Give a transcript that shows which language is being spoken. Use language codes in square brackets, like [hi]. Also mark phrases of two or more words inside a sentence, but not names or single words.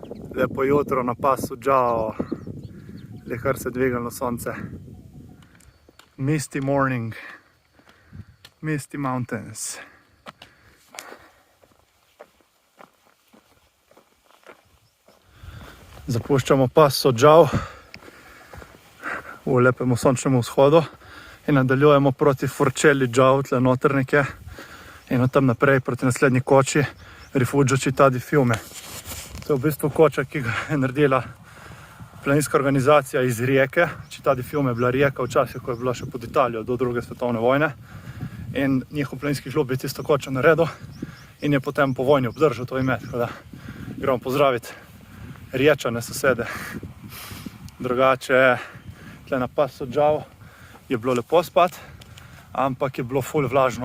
[sl] Lepo jutro na pasu Džao, le kar se dvigalo sonce. [en] Misty morning, misty mountains. [sl] Zapuščamo pas Džao v lepemu sončnemu vzhodu in nadaljujemo proti Forcelli Džao, tle noter nekje, in od tam naprej proti naslednji koči Rifugio Città di Fiume. To je v bistvu koča, ki ga je naredila planinska organizacija iz Rijeke. Città di Fiume je bila Rijeka včasih, ko je bila še pod Italijo do druge svetovne vojne. In njihov planinski klub je tisto kočo naredil in je potem po vojni obdržal to ime. Tako da gremo pozdraviti Riječane sosede. Drugače, tle na pasu Džao je bilo lepo spati, ampak je bilo ful vlažno.